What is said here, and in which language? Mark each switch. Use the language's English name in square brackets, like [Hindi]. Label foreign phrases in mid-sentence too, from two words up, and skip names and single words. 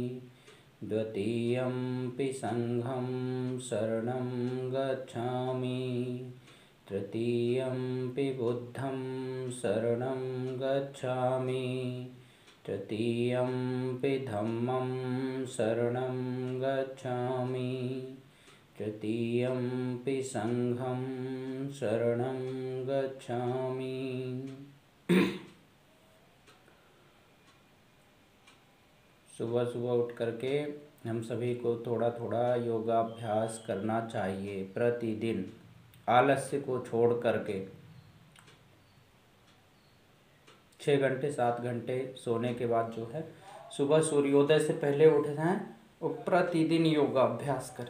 [Pali] द्वितीयंपि संघं शरणं गच्छामि, तृतीयंपि बुद्धं शरणं गच्छामि, तृतीयंपि धम्मं शरणं गच्छामि, तृतीयंपि संघं शरणं गच्छामि। [Hindi] सुबह सुबह उठ करके हम सभी को थोड़ा थोड़ा योगाभ्यास करना चाहिए प्रतिदिन, आलस्य को छोड़ करके। 6 घंटे 7 घंटे सोने के बाद जो है सुबह सूर्योदय से पहले उठ जाएं और प्रतिदिन योगाभ्यास करें।